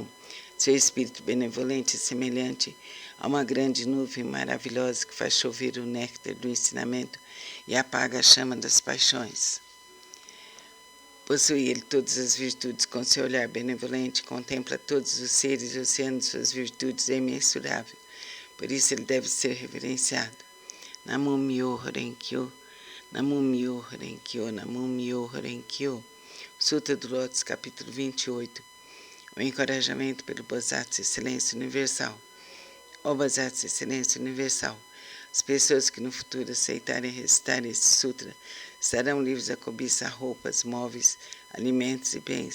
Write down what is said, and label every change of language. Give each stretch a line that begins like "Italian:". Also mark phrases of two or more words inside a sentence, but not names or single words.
Portuguese: Seu espírito benevolente é semelhante a uma grande nuvem maravilhosa que faz chover o néctar do ensinamento e apaga a chama das paixões. Possui ele todas as virtudes, com seu olhar benevolente, contempla todos os seres e o oceano de suas virtudes é imensurável. Por isso ele deve ser reverenciado.
Japanese: 南無妙法蓮華経、南無妙法蓮華経、南無妙法蓮華経.
Portuguese: Sutra do Lótus, capítulo 28. O encorajamento pelo Bosatsu Excelência Universal. Ó Bosatsu Excelência Universal, as pessoas que no futuro aceitarem recitar este sutra estarão livres da cobiça, roupas, móveis, alimentos e bens.